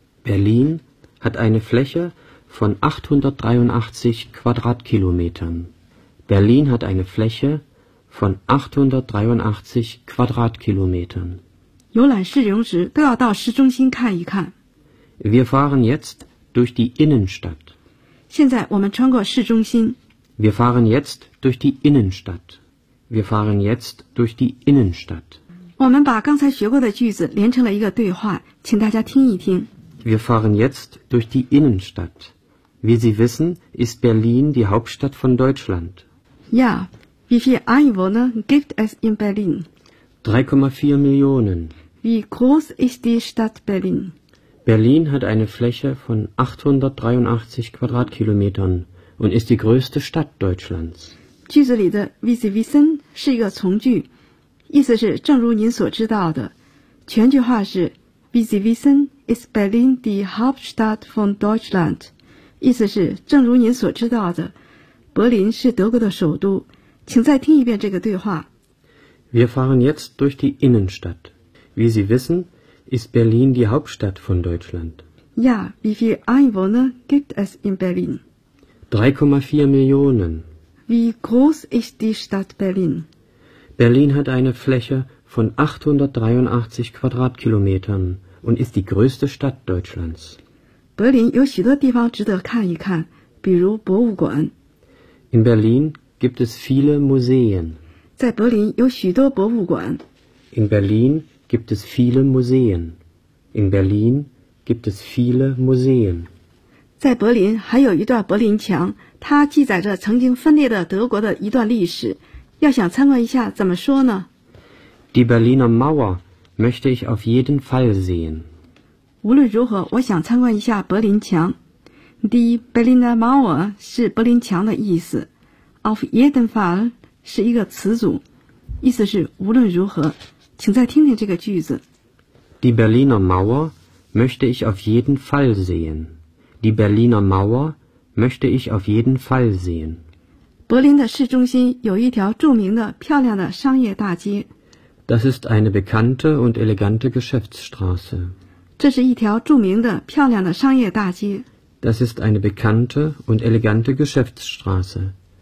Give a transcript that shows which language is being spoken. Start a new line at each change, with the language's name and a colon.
German: Berlin hat eine Fläche von 883 Quadratkilometern. Berlin hat eine Fläche von 883 Quadratkilometern.
Chinese: 有览市容时都要到市中心看一看。
German: Wir fahren jetzt durch die Innenstadt.
Chinese: 现在我们穿过市中心。
German: Wir fahren jetzt durch die Innenstadt. Wir fahren jetzt durch die Innenstadt.
Chinese: 我们把刚才学过的句子连成了一个对话，请大家听一听。
German: Wir fahren jetzt durch die Innenstadt. Wie Sie wissen, ist Berlin die Hauptstadt von Deutschland. Ja, wie viele Einwohner gibt es in Berlin? 3,4 Millionen. Wie groß ist die Stadt Berlin? Berlin hat eine Fläche von 883 Quadratkilometern und ist die größte Stadt Deutschlands.
Chinese: 句子里的
German: wie Sie wissen
Chinese: 是一个从句，意思是正如您所知道的。全句话是
German: wie Sie wissen ist Berlin die Hauptstadt von Deutschland。
Chinese: 意思是正如您所知道的，柏林是德国的首都。请再听一遍这个对话。
German: Wir fahren jetzt durch die Innenstadt. Wie Sie wissen, ist Berlin die Hauptstadt von Deutschland. Ja, wie viele Einwohner gibt es in Berlin? 3,4 Millionen. Wie groß ist die Stadt Berlin? Berlin hat eine Fläche von 883 Quadratkilometern und ist die größte Stadt Deutschlands.
Chinese: Berlin 有许多地方值得看一看，比如博物馆。
German: In Berlin gibt es viele Museen.
Chinese: 在柏林有许多博物馆。
German: In Berlin gibt es viele Museen. In Berlin gibt es viele Museen.
Chinese: 在柏林还有一段柏林墙，它记载着曾经分裂的德国的一段历史。要想参观一下，怎么说呢
German: ？Die Berliner Mauer möchte ich auf jeden Fall sehen.
Chinese: 无论如何，我想参观一下柏林墙。 Die Berliner Mauer 是柏林墙的意思。
German: Auf jeden Fall.
Chinese: 是一个词组，意思是无论如何，请再听听这个句子。
German: Die Berliner Mauer möchte ich auf jeden Fall sehen. Die Berliner Mauer möchte ich auf jeden Fall sehen.
Chinese: 柏林的市中心有一条著名的、漂亮的商业大街。
German: Das ist eine bekannte und elegante Geschäftsstraße.
Chinese: 这是一条著名的、漂亮的商业大街。
German: Das ist eine bekannte und elegante Geschäftsstraße.